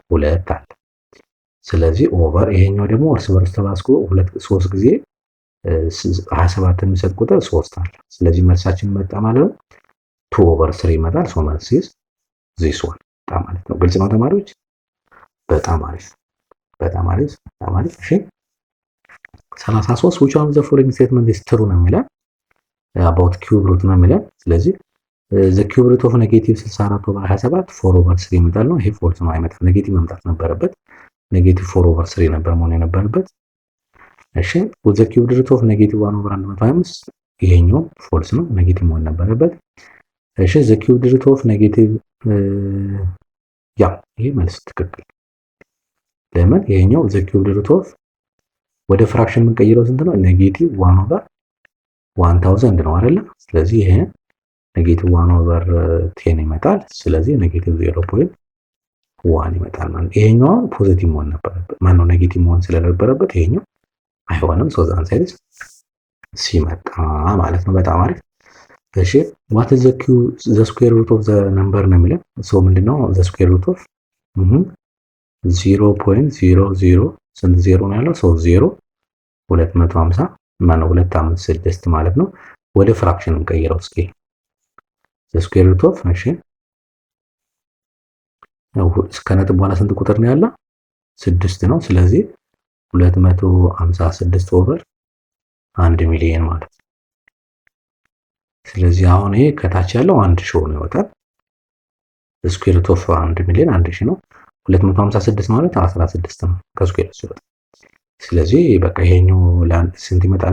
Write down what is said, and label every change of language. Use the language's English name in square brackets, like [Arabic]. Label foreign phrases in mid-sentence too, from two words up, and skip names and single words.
[Amharic] 2 አለ። ስለዚህ ኦቨር ይሄኛው ደግሞ እርስ በርሱ ተባዝቶ 3 ጊዜ 27 የሚሰጥ ቁጥር 3 አለ። ስለዚህ መልሳችን መጣ ማለት ነው 2 ኦቨር 3 ይመጣል። ሶ መልስ [English] is this one [Amharic] ማለት ነው። ግልጽ ነው ተማሪዎች? በጣም አሪፍ። እሺ 33 [English] which one of the following statement is true [Amharic] ነው የሚለው [English] about cube root [Amharic] ነው የሚለው። ስለዚህ [English] the cube root of negative 64 over 27 4 over 3 [Amharic] ይመጣል ነው። ይሄ ፎልስ ነው፣ አይመጣም። ኔጌቲቭ መምጣት ነበረበት። ኔጌቲቭ 4 over 3 ነበር መሆን የነበረበት። እሺ [English] the cube root of negative 1 over 125 [Amharic] ይሄኛው ፎልስ ነው፣ ኔጌቲቭ መሆን ነበረበት። እሺ [English] the cube root of negative [Amharic] ያ ይሄ መልስ ትክክል። ለምን ይሄኛው [English] the cube root of [Amharic] ወደ ፍራክሽን የምንቀይረው ስንት ነው? ኔጌቲቭ 1 over 1000 ነው አይደል? ስለዚህ ይሄ ኔጌቲቭ 1 over 10 ይመጣል። ስለዚህ ኔጌቲቭ 0.1 ይመጣል ማለት ነው። ይሄኛው ፖዚቲቭ መሆን ነበረበት፣ ማነው ኔጌቲቭ መሆን ስለነበረበት ይሄኛው አይሆንም። [English] so then sides [Amharic] ሲመጣ ማለት ነው። በጣም አሪፍ። እሺ [English] what is the square root of the number [Amharic] ነው የሚለው። ሶ ምንድነው [English] the square root of 0.00 [Amharic] ስንት ዜሮ ነው ያለው? ሶ 0 250 ማነው 256 ማለት ነው። ወደ ፍራክሽን እንቀይረው እስኪ [English] the square root of [Amharic] እሺ እስከ ነጥብ በኋላ ስንት ቁጥር ነው ያለው? 6 ነው። ስለዚህ 256 ኦቨር 1 ሚሊዮን ማለት ነው። ስለዚህ አሁን ይሄ ከታች ያለው 1000 ነው ይወጣል። [English] square root of [Amharic] 1 ሚሊዮን 1000 ነው። 256 ማለት 16 ነው ከስኩዌር ሲወጣ። ስለዚህ በቃ ይሄኛው ስንት ይመጣል?